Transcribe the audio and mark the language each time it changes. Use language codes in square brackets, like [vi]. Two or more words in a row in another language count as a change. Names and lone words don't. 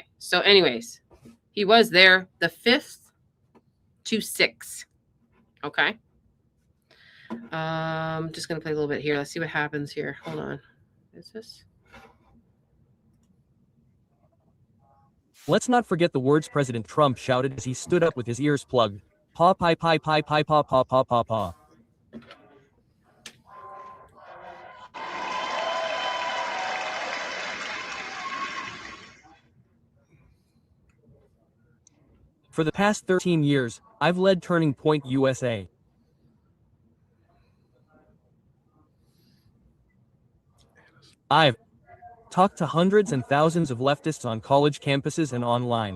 [en] So anyways, he was there the 5th to 6th. Okay. Just going to play a little bit here. Let's see what happens here. Hold on. Is this? Let's not forget the words President Trump shouted as he stood up with his ears plugged. Pa pi pi pi pi pa pa pa pa pa. For the past 13 years, I've led Turning Point USA. I've talked to hundreds and thousands of leftists on college campuses and online.